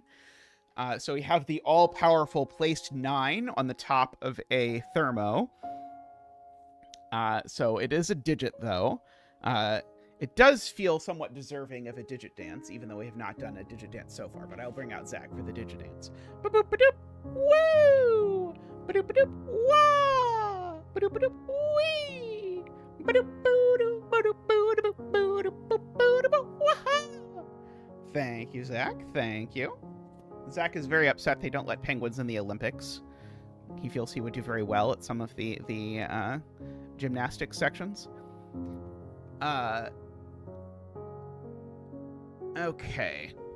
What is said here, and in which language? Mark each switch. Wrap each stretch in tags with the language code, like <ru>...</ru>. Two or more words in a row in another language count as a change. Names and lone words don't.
<en>So we have the all-powerful placed 9 on the top of a thermo. So it is a digit, though. It does feel somewhat deserving of a digit dance, even though we have not done a digit dance so far. But I'll bring out Zach for the digit dance. Ba-boop-ba-doop! Woo! Ba-doop-ba-doop! Wah! Ba-doop-ba-doop! Wee! Ba-doop-ba-doop! Ba-doop-ba-doop! Ba-doop-ba-doop! Wah-ha! Thank you, Zach. Thank you. Zach is very upset they don't let penguins in the Olympics. He feels he would do very well at some of the gymnastics sections. Okay.</en>